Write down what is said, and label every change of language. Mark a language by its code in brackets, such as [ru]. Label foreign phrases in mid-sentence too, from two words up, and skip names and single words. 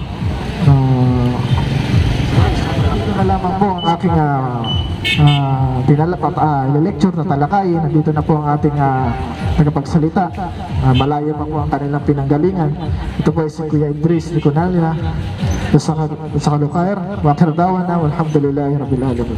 [tl] Dito na lamang po ang aking lecture na talakay. Nandito na po ang ating tagapagsalita. Malayo pa po ang kanilang pinanggalingan. Ito po ay si Kuya Idris Liconalia. [ar] جزاك الله خير وآخر دعوانا والحمد لله رب العالمين.